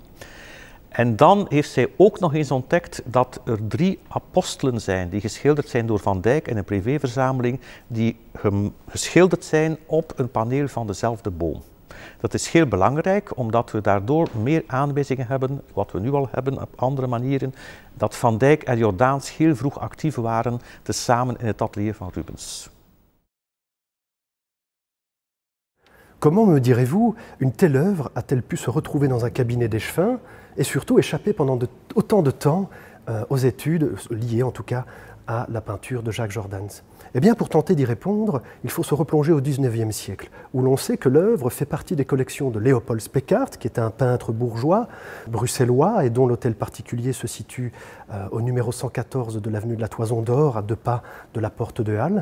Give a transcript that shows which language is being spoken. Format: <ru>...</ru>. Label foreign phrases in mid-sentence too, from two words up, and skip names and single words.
<nl>En dan heeft zij ook nog eens ontdekt dat er 3 apostelen zijn die geschilderd zijn door Van Dijk in een privéverzameling die geschilderd zijn op een paneel van dezelfde boom. Dat is heel belangrijk, omdat we daardoor meer aanwijzingen hebben, wat we nu al hebben op andere manieren, dat Van Dijk en Jordaens heel vroeg actief waren, tezamen in het atelier van Rubens.</nl> <fr>Comment, me direz-vous, une telle œuvre a-t-elle pu se retrouver dans un cabinet d'échevin et surtout échapper pendant autant de temps aux études, liées en tout cas à la peinture de Jacques Jordaens? Eh bien, pour tenter d'y répondre, il faut se replonger au XIXe siècle, où l'on sait que l'œuvre fait partie des collections de Léopold Speckart, qui est un peintre bourgeois, bruxellois, et dont l'hôtel particulier se situe au numéro 114 de l'avenue de la Toison d'Or, à 2 pas de la porte de Halle.</fr>